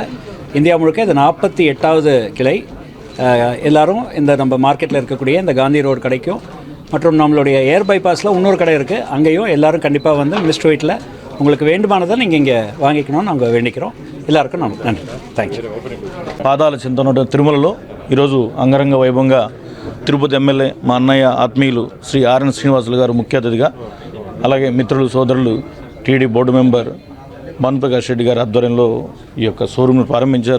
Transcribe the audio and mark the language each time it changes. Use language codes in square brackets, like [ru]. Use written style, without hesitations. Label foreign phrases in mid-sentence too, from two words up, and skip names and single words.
[ta] இந்தியா முழுக்க இது 48வது கிளை. எல்லோரும் இந்த நம்ம மார்க்கெட்டில் இருக்கக்கூடிய இந்த காந்தி ரோடு கடைக்கும் மற்றும் நம்மளுடைய [en] air bypassil [ta] இன்னொரு கடை இருக்குது, அங்கேயும் எல்லோரும் கண்டிப்பாக மினிஸ்டர் வைட்டில் உங்களுக்கு வேண்டுமானதை நீங்கள் இங்கே வாங்கிக்கணும்னு நாங்கள் வேண்டிக்கிறோம். எல்லாருக்கும் நன்றி. [en] thank you. [te] పాదాల చింతన తిరుమలలో ఈరోజు అంగరంగ వైభవంగా తిరుపతి ఎమ్మెల్యే మా అన్నయ్య ఆత్మీయులు శ్రీ ఆరణి శ్రీనివాసులు గారు ముఖ్య అతిథిగా, అలాగే మిత్రులు సోదరులు [en] TD board member [te] భానుప్రకాష్ రెడ్డి గారి ఆధ్వర్యంలో ఈ యొక్క షోరూమ్ను ప్రారంభించారు.